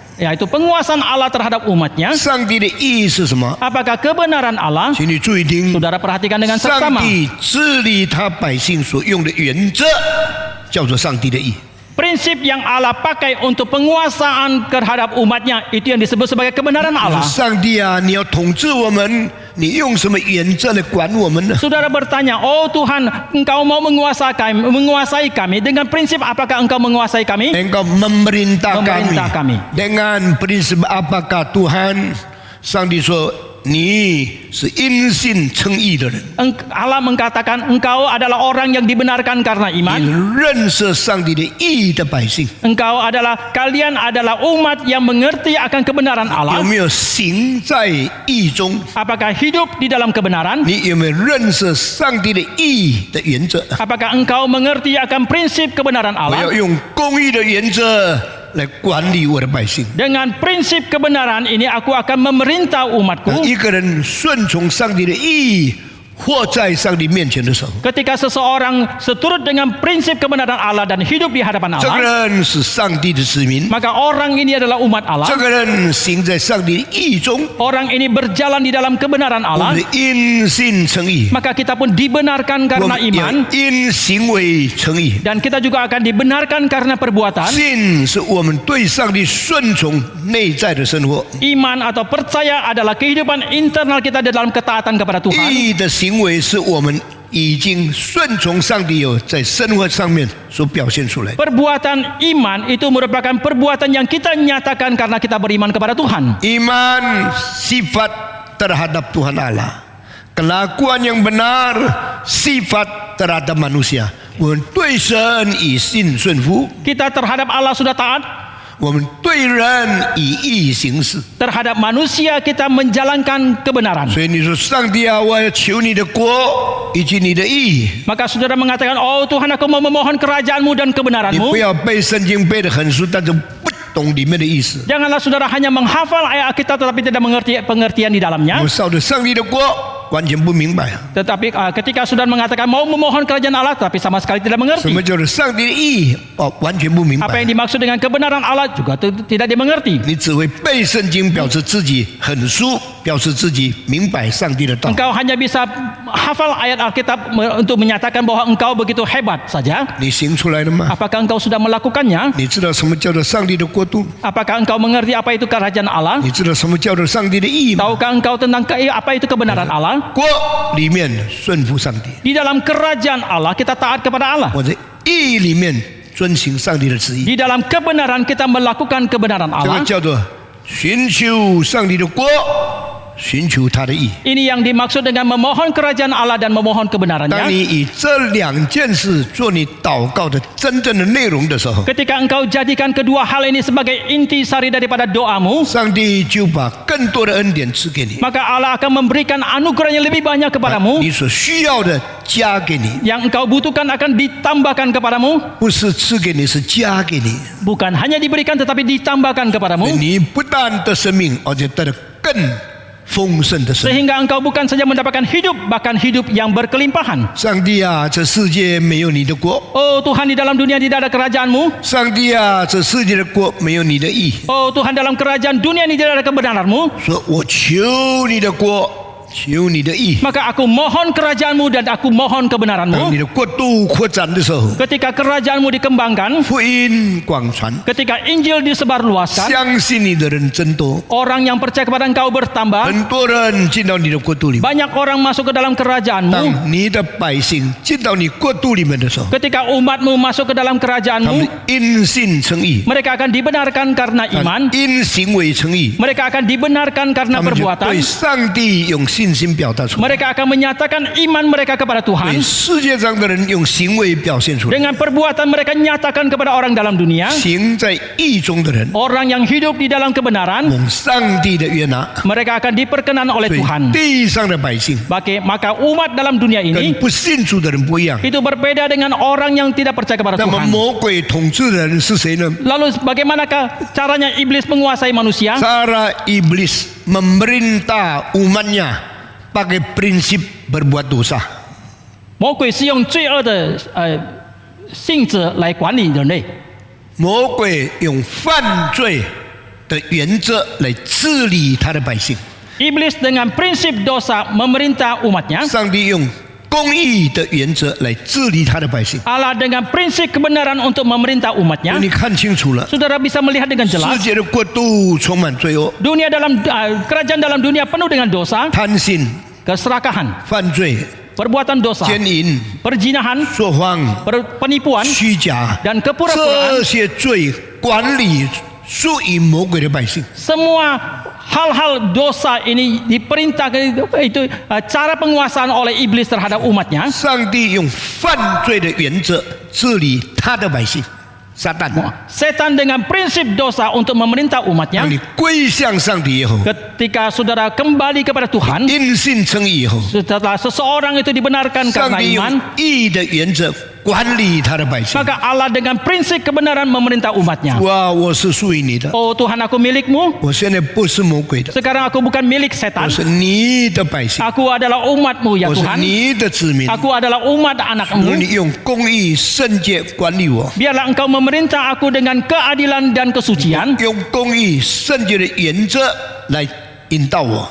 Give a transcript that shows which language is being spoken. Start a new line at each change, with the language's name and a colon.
Indonesian: yaitu penguasaan Allah terhadap umatnya?
Chinese: 上帝的义是什么？
Indonesian: Apakah kebenaran Allah?
Chinese: 请你注意听。
Indonesian: Saudara perhatikan dengan
Chinese: 上
Indonesian: seksama.
Chinese: 帝治理他百姓所用的原则，叫做上帝的义。
Indonesian: Prinsip yang Allah pakai untuk penguasaan terhadap umatnya itu yang disebut sebagai kebenaran Allah.
Chinese: 上帝啊，你要统治我们，你用什么原则来管我们呢？
Indonesian: Saudara bertanya, oh Tuhan, Engkau mau menguasai kami dengan prinsip apakah Engkau menguasai kami? Engkau memerintah Memerintah kami. Dengan prinsip apakah Tuhan?
Chinese: 上帝说你是因信称义的人，
Indonesian: Allah mengatakan engkau adalah orang yang dibenarkan karena
Chinese: 你
Indonesian: iman.
Chinese: 认识上帝的义的百姓，
Indonesian: Kalian adalah umat yang mengerti akan kebenaran
Chinese: 有
Indonesian: Allah.
Chinese: 没有行在义中？
Indonesian: Apakah hidup di dalam kebenaran?
Chinese: 你有没有认识上帝的义的原则？
Indonesian: Apakah engkau mengerti akan prinsip kebenaran
Chinese: 我要用公义的原则来管理我的百姓。
Indonesian: Dengan prinsip kebenaran ini aku akan memerintah umatku.
Chinese: 一个人顺从上帝的义，活在上帝面前的时候，
Indonesian: Ketika seseorang seturut dengan prinsip kebenaran Allah dan hidup di hadapan
Chinese: 这个
Indonesian: Allah,
Chinese: 人是上帝的子民，
Indonesian: maka orang ini adalah umat
Chinese: 这
Indonesian: Allah.
Chinese: 个人行在上帝的义中，
Indonesian: Orang ini berjalan di dalam kebenaran
Chinese: 我
Indonesian: Allah.
Chinese: 们因信称义，
Indonesian: Maka kita pun dibenarkan karena
Chinese: 们要
Indonesian: iman.
Chinese: 因行为称义。
Indonesian: Dan kita juga akan dibenarkan karena perbuatan.
Chinese: 信是我们对上帝顺从内在的生活，
Indonesian: Iman atau percaya adalah kehidupan internal kita di dalam ketaatan kepada Tuhan.
Chinese: 义的行为是我们已经顺从上帝有在生活上面所表现出来。
Indonesian: Perbuatan iman itu merupakan perbuatan yang kita nyatakan karena kita beriman kepada Tuhan. Iman sifat terhadap Tuhan Allah, kelakuan yang benar sifat terhadap manusia.
Chinese: 我们对神以信顺服，
Indonesian: Kita terhadap Allah sudah taat.
Chinese: 我们对人以义行事。
Indonesian: Terhadap manusia kita menjalankan kebenaran.
Chinese: 所以你说，上帝啊，我要求你的国以及你的义。
Indonesian: Maka saudara mengatakan, oh Tuhan, aku mau memohon kerajaanmu dan
Chinese: 你
Indonesian: kebenaranmu.
Chinese: 不要背圣经背得很熟，但是不懂里面的意思。
Indonesian: Janganlah saudara hanya menghafal ayat Alkitab tetapi tidak mengerti pengertian di dalamnya.
Chinese: 我照着上帝的国完全不明白。
Indonesian: Tetapi ketika saudara mengatakan mau memohon kerajaan Allah tapi sama sekali tidak mengerti.
Chinese: 么叫做上帝的义？哦，完全不明
Indonesian: Apa yang。 dimaksud dengan kebenaran Allah juga tidak dimengerti.
Chinese: 你只会背圣经，表示自己很熟，表示自己明白上帝的道。
Indonesian: Engkau hanya bisa hafal ayat Alkitab untuk menyatakan bahwa engkau begitu hebat saja.
Chinese: 你行出来了吗？
Indonesian: Apakah engkau sudah melakukannya?
Chinese: 你知道什么叫做上帝的国度？
Indonesian: Apakah engkau mengerti apa itu kerajaan Allah?
Chinese: 你知道什么叫做上帝的义吗？
Indonesian: Tahukah engkau tentang apa itu kebenaran Allah?
Chinese: 国里面顺服上帝，
Indonesian: Di dalam kerajaan Allah kita taat kepada Allah.
Chinese: 我在义里面遵行上帝的旨意。
Indonesian: Di dalam kebenaran kita melakukan kebenaran
Chinese: 这个
Indonesian: Allah.
Chinese: 叫做寻求上帝的国，寻求他的义。
Indonesian: Ini yang dimaksud dengan memohon kerajaan Allah dan memohon
Chinese: 当
Indonesian: kebenarannya.
Chinese: 你以这两件事做你祷告的真正的内容的时候，
Indonesian: Ketika engkau jadikan kedua hal ini sebagai intisari daripada doamu,
Chinese: 上帝就把更多的恩典赐给你，
Indonesian: maka Allah akan memberikan anugerah yang lebih banyak kepadamu.
Chinese: 你所需要的加给你，
Indonesian: Yang engkau butuhkan akan ditambahkan kepadamu.
Chinese: 不是赐给你，是加给你。
Indonesian: Bukan hanya diberikan tetapi ditambahkan kepadamu.
Chinese: 你不但得生命，而且得了更丰盛的生命。
Indonesian: Sehingga engkau bukan saja mendapatkan hidup, bahkan hidup yang berkelimpahan.
Chinese: 上帝啊，这世界没有你的国；
Indonesian: Oh Tuhan, di dalam dunia tidak ada kerajaanmu.
Chinese: 上帝啊，这世界的国没有你的义。
Indonesian: Oh Tuhan, dalam kerajaan dunia ini tidak ada kebenaranmu.
Chinese: 说我求你的国，求你的义。
Indonesian: Maka aku mohon kerajaanmu dan aku mohon kebenaranmu.
Chinese: 你的国度扩展的时候，
Indonesian: Ketika kerajaanmu dikembangkan,
Chinese: 福音广传，
Indonesian: ketika Injil disebarluaskan,
Chinese: 相信你的人增多，
Indonesian: orang yang percaya kepada engkau bertambah.
Chinese: 很多人进到你的国度里面。
Indonesian: Banyak orang masuk ke dalam kerajaanmu.
Chinese: 当你的百姓进到你国度里面的时候，
Indonesian: Ketika umatmu masuk ke dalam
Chinese: 他们
Indonesian: kerajaanmu,
Chinese: 因信称义，
Indonesian: mereka akan dibenarkan karena iman.
Chinese: 因行为称义，
Indonesian: Mereka akan dibenarkan karena
Chinese: 他们就
Indonesian: perbuatan.
Chinese: 对上帝用信心表达出来，
Indonesian: Mereka akan menyatakan iman mereka kepada
Chinese: 对
Indonesian: Tuhan.
Chinese: 世界上的人用行为表现出来。
Indonesian: Dengan perbuatan mereka nyatakan kepada orang dalam dunia.
Chinese: 行在义中的人，
Indonesian: Orang yang hidup di dalam kebenaran,
Chinese: 蒙上帝的悦纳。
Indonesian: mereka akan diperkenan oleh
Chinese: 所以
Indonesian: Tuhan.
Chinese: 地上的百姓
Indonesian: Maka umat dalam dunia
Chinese: 跟
Indonesian: ini
Chinese: 不信主的人不一样。
Indonesian: itu berbeda dengan orang yang tidak percaya kepada
Chinese: 那么
Indonesian: Tuhan.
Chinese: 魔鬼统治的人是谁呢？
Indonesian: Lalu bagaimanakah caranya iblis menguasai manusia? Cara iblis memerintah umatnya pakai prinsip berbuat dosa.
Chinese: 魔鬼是用罪恶的性质来管理人类。魔鬼用犯罪的原则来治理他的百姓。
Indonesian: Iblis dengan prinsip dosa memerintah umatnya.
Chinese: 上帝用公义的原则来治理他的百姓。
Indonesian: Allah dengan prinsip kebenaran untuk memerintah umatnya.
Chinese: 你看清楚了，
Indonesian: Saudara bisa melihat dengan
Chinese: 世
Indonesian: jelas.
Chinese: 界的国度充满罪恶、
Indonesian: Dunia dalam kerajaan dalam dunia penuh dengan dosa,
Chinese: 贪心、
Indonesian: keserakahan,
Chinese: 犯罪、
Indonesian: perbuatan dosa,
Chinese: 奸淫、
Indonesian: perjinahan,
Chinese: 说谎、
Indonesian: penipuan
Chinese: 虚假，
Indonesian: dan kepura-puraan.
Chinese: 这些罪管理属于魔鬼的百姓。
Indonesian: Semua hal-hal dosa ini diperintahkan itu cara penguasaan oleh iblis terhadap umatnya.
Chinese: 上帝用犯罪的原则治理他的百姓。撒旦，
Indonesian: Setan dengan prinsip dosa untuk memerintah umatnya.
Chinese: 当你归向上帝以后，
Indonesian: Ketika saudara kembali kepada Tuhan,
Chinese: 因信称义以后，
Indonesian: setelah seseorang itu dibenarkan
Chinese: 上
Indonesian: karena
Chinese: 帝用
Indonesian: iman,
Chinese: 义的原则管理他的百姓。
Indonesian: maka Allah dengan prinsip kebenaran memerintah umatnya.
Chinese: 哇，我是属于你的，
Indonesian: Oh Tuhan, aku milikmu.
Chinese: 我现在不是魔鬼的，
Indonesian: Sekarang aku bukan milik
Chinese: 我
Indonesian: setan.
Chinese: 是你的百姓，
Indonesian: Aku adalah umatmu ya
Chinese: 我是
Indonesian: Tuhan.
Chinese: 你的子民。
Indonesian: Aku adalah umat
Chinese: 如你用公义、圣洁管理我，
Indonesian: Biarlah engkau memerintah aku dengan keadilan dan kesucian.
Chinese: 用公义、圣洁的原则来引导我。